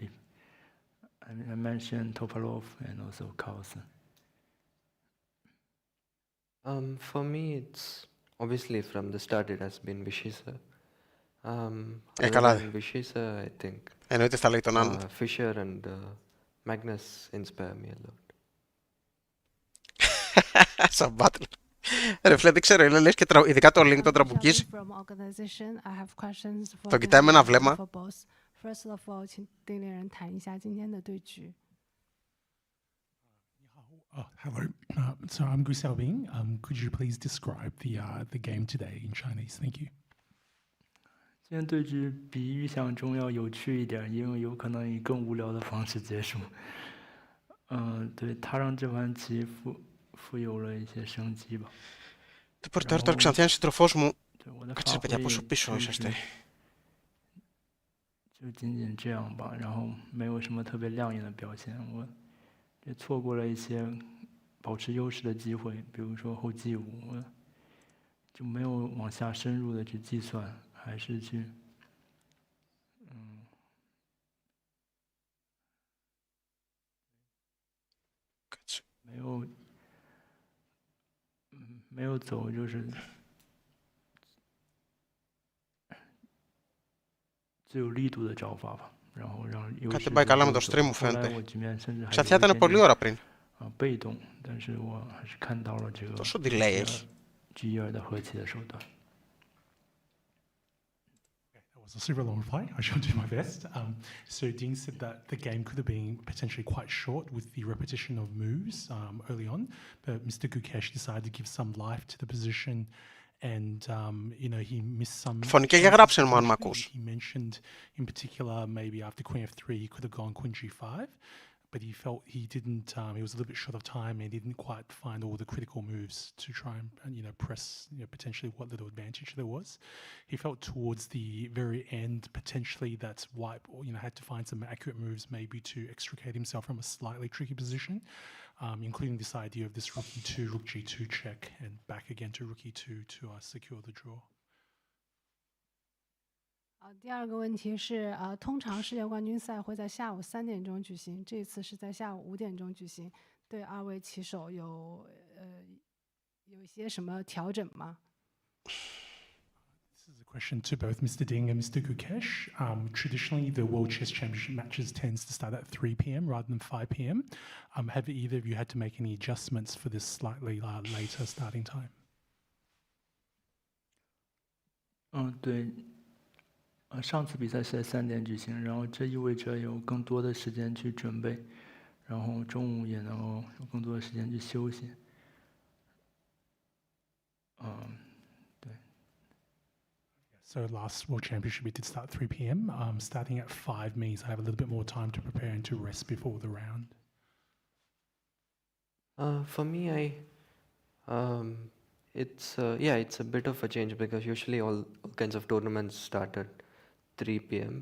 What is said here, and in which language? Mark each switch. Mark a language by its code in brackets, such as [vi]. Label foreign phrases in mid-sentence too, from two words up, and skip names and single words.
[en] I mentioned Topalov and also Carlsen. For me, it's obviously from the start it has been Vishisha. Vishisha, I think. Fischer and Magnus inspire me a lot. [el] Σαν battle. Ρε φίλε, δεν ξέρω, λες και ειδικά το link το τραμπουκίζει. Το κοιτάει με ένα βλέμμα. [en] First of all, [zh] 请丁立人谈一下今天的对局。 [en] Hello. So I'm Gukesh Dommaraju. Could you please describe the game today in Chinese? Thank you. [zh] 今天对局比预想中要有趣一点，因为有可能以更无聊的方式结束。对，他让这盘棋富有了一些生机吧。 [el] Το πορτάρι τώρα ξανθιάνει σύντροφός μου. Κάτσε ρε παιδιά, πόσο πίσω είσαστε. [zh] 就仅仅这样吧，然后没有什么特别亮眼的表现，我也错过了一些保持优势的机会，比如说后G5，我就没有往下深入的去计算，还是去没有走就是最有力度的招法吧，然后让优势。 [el] Κάτι πάει καλά με το stream μου φαίνεται. Ξανθιά ήταν πολύ ώρα πριν. [zh] 被动，但是我还是看到了这个 [el] Τόσο delay έχει. [zh] G2的和棋的手段。 [en] That was a super long reply. I shall do my best. So Ding said that the game could have been potentially quite short with the repetition of moves early on, but Mr. Gukesh decided to give some life to the position. And he missed some. [el] Φωνική για γράψε μου αν μ' ακούς. [en] He mentioned in particular maybe after queen f3 he could have gone queen g5, but he felt he didn't. He was a little bit short of time and he didn't quite find all the critical moves to try and press potentially what little advantage there was. He felt towards the very end potentially that white had to find some accurate moves maybe to extricate himself from a slightly tricky position. Including this idea of this rook e2, rook g2 check, and back again to rook e2 to secure the draw. [zh] 第二个问题是，通常世界冠军赛会在下午3点钟举行，这次是在下午5点钟举行，对二位棋手有一些什么调整吗？ [en] This is a question to both Mr. Ding and Mr. Gukesh. Traditionally, the World Chess Championship matches tends to start at 3 p.m. rather than 5 p.m. Have either of you had to make any adjustments for this slightly later starting time? [zh] 对，上次比赛是在3点举行，然后这意味着有更多的时间去准备，然后中午也能够有更多的时间去休息。 [en] So last World Championship we did start 3 p.m. Starting at 5 means I have a little bit more time to prepare and to rest before the round. For me, it's a bit of a change because usually all kinds of tournaments start at 3 p.m.